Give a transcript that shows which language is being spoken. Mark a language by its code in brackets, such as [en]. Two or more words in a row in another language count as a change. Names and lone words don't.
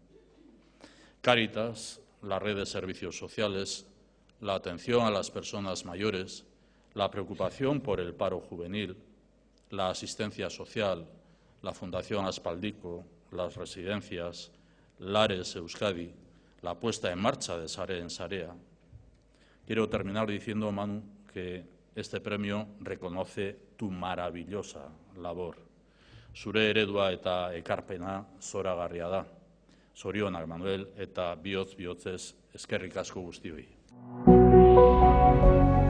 [es] Cáritas, la red de servicios sociales, la atención a las personas mayores, la preocupación por el paro juvenil, la asistencia social, la Fundación Aspaldico, las residencias, Lares Euskadi, la puesta en marcha de Sare en Sarea. Quiero terminar diciendo, Manu, que este premio reconoce tu maravillosa labor. [eu] Zure eredua eta ekarpena zoragarria da. Zorionak, Manuel, eta bihotz-bihotzez eskerrik asko guztioi.